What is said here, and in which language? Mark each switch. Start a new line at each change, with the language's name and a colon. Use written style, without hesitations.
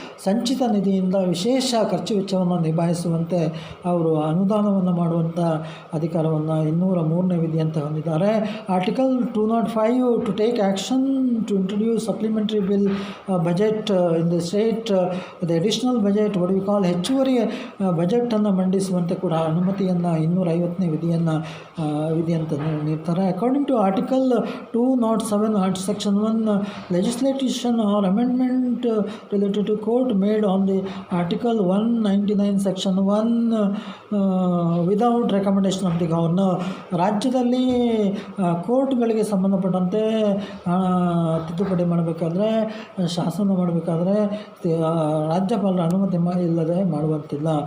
Kannada: ಸಂಚಿತ ನಿಧಿಯಿಂದ ವಿಶೇಷ ಖರ್ಚು ವೆಚ್ಚವನ್ನು ನಿಭಾಯಿಸುವಂತೆ ಅವರು ಅನುದಾನವನ್ನು ಮಾಡುವಂಥ ಅಧಿಕಾರವನ್ನು 203ನೇ ವಿಧಿಯಂತೆ ಹೊಂದಿದ್ದಾರೆ.
English: article 205 to take action to introduce supplementary bill budget in the state, the additional budget what we call
Kannada: ಹೆಚ್ಚುವರಿ ಬಜೆಟನ್ನು ಮಂಡಿಸುವಂತೆ ಕೂಡ ಅನುಮತಿಯನ್ನು 250ನೇ ವಿಧಿಯಂತೆ ನೀಡ್ತಾರೆ.
English: According to article 207 section 1 legislation or amendment related to court made on the article 199 section 1 without recommendation of the governor.
Kannada: ರಾಜ್ಯದಲ್ಲಿ ಕೋರ್ಟ್ಗಳಿಗೆ ಸಂಬಂಧಪಟ್ಟಂತೆ ತಿದ್ದುಪಡಿ ಮಾಡಬೇಕಾದ್ರೆ, ಶಾಸನ ಮಾಡಬೇಕಾದ್ರೆ ರಾಜ್ಯಪಾಲರ ಅನುಮತಿ ಇಲ್ಲದೆ ಮಾಡುವಂತಿಲ್ಲ.